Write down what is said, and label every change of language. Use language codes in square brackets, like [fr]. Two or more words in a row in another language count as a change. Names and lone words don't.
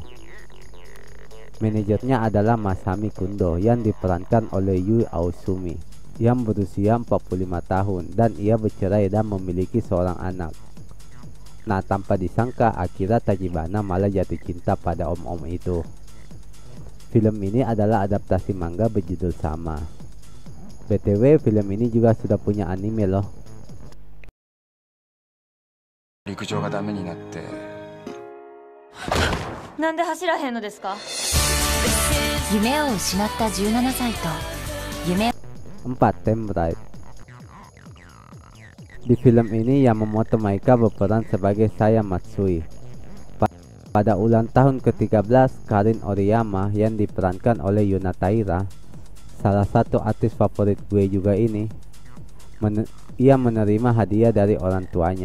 [id] Manajernya adalah Masami Kundo yang diperankan oleh Yui Aosumi yang berusia 45 tahun dan ia bercerai dan memiliki seorang anak. Nah, tanpa disangka Akira Tajibana malah jatuh cinta pada om-om itu. Film ini adalah adaptasi manga berjudul sama. BTW, film ini juga sudah punya anime loh. [ja] 陸上がダメになってなんで走らへんのですか？夢を失った17歳と夢 [id] 4. Tembrite. Di film ini Yamamoto Maika berperan sebagai Saya Matsui. Pada ulang tahun ke-13 Karin Oriyama yang diperankan oleh Yuna Taira, salah satu artis favorit gue juga ini, ia menerima hadiah dari orang tuanya.